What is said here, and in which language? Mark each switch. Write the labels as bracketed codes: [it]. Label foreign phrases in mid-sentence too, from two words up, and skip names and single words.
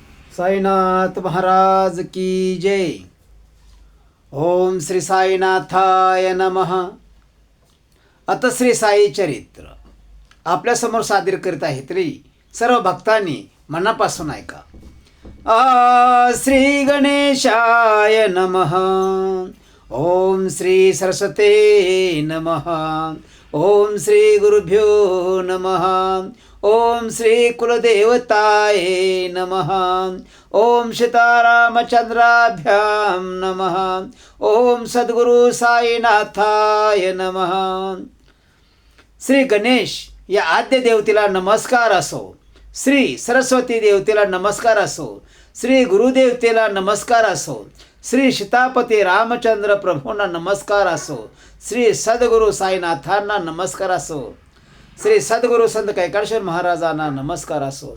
[hi] साईनाथ महाराज की जय. [sa] ओम श्री साईनाथाय नमः. [mr] आता श्री साई चरित्र आपल्यासमोर सादर करीत आहे तरी सर्व भक्तांनी मनापासून ऐका. [sa] श्री गणेशाय नमः. ओम श्री सरस्वते नमः. ओम श्री गुरुभ्यो नमः. ओम श्री कुलदेवताय नमः. ओम सीतारामचंद्राभ्याम नमः. ओम सद्गुरु साईनाथाय नमः. [mr] श्री गणेश या आद्य देवतेला नमस्कार असो. श्री सरस्वती देवतेला नमस्कार असो. श्री गुरुदेवतेला नमस्कार असो. श्री सीतापती रामचंद्र प्रभूंना नमस्कार असो. श्री सद्गुरु साईनाथांना नमस्कार असो. श्री सद्गुरु संत कैकाळेश्वर महाराजांना नमस्कार असो.